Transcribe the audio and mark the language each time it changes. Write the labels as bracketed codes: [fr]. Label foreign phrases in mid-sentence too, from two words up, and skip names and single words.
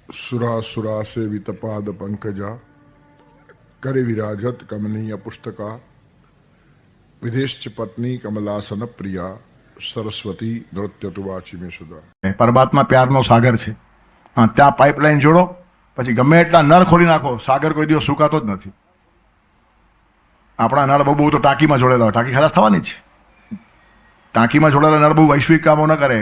[sa] सुरा सेवित पाद पंकजा करे विराजत कमनीय पुस्तका विदेश पत्नी कमलासन प्रिया સરસ્વતી નૃત્ય તુ વાચી મેં સુધા. [gu] પરમાત્મા પ્યારનો સાગર છે. હા, ત્યાં પાઇપલાઇન જોડો, પછી ગમે એટલા નળ ખોલી નાખો, સાગર કોઈ દિવસ સુકાતો જ નથી. આપણા નળ બહુ તો ટાંકીમાં જોડેલા હોય, ટાંકી ખલાસ થવાની જ છે. ટાંકીમાં જોડેલા નળ બહુ વૈશ્વિક કામો ન કરે.